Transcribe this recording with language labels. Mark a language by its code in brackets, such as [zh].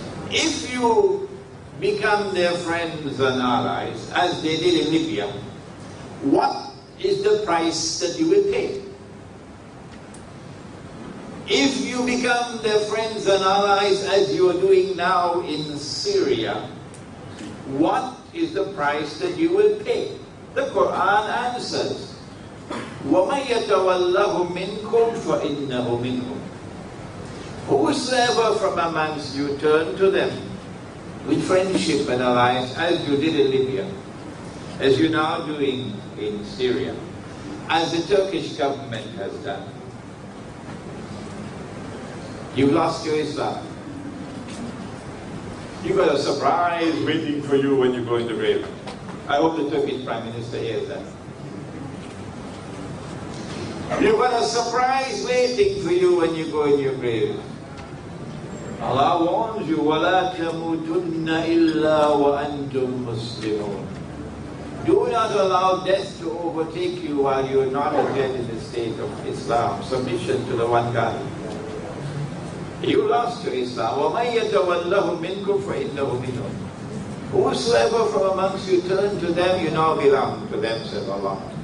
[en] If you become their friends and allies, as they did in Libya, what is the price that you will pay? If you become their friends and allies, as you are doing now in Syria, what is the price that you will pay? The Quran answers, [ar] وَمَنْ يَتَوَلَّهُ مِنْكُمْ فَإِنَّهُ مِنْهُمْ. [en] Whosoever from amongst you turn to them with friendship and alliance, as you did in Libya, as you're now doing in Syria, as the Turkish government has done, you've lost your Islam. You've got a surprise waiting for you when you go in the grave. I hope the Turkish Prime Minister hears that. You've got a surprise waiting for you when you go in your grave. Allah warns you, [ar] وَلَا تَمُوتُنَّ إِلَّا وَأَنْتُمْ مُسْلِمُونَ. [en] Do not allow death to overtake you while you are not yet in the state of Islam, submission to the one God. You lost your Islam. [ar] وَمَنْ يَتَوَلَّهُ مِنْكُمْ فَإِنَّهُ مِنْهُمْ. [en] Whosoever from amongst you turn to them, you now belong to them, says Allah.